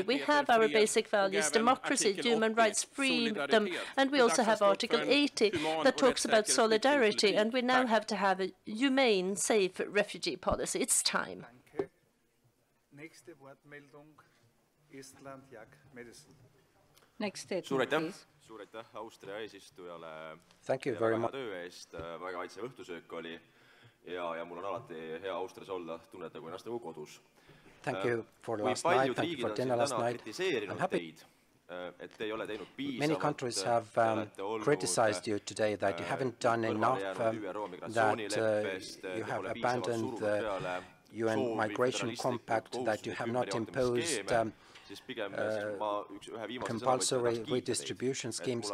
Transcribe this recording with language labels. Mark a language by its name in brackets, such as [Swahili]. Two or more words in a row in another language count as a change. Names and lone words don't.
[English] We have our basic values: democracy, human rights, freedom, and we also have Article 80 that talks about solidarity, and we now have to have a humane, safe refugee policy. It's time. Next statement, please. [Estonian] Suur aitäh Austria eesistujale töö eest, väga kaitsev õhtusöök oli ja mul on alati hea Austrias olla, tunnete kui ennast nagu kodus. Kui paljud riigid on siin täna kritiseerinud teid, et te ei ole teinud piisavalt, [English] many countries have criticized you today that you haven't done enough, that you have abandoned the UN migration compact, that you have not imposed compulsory redistribution schemes.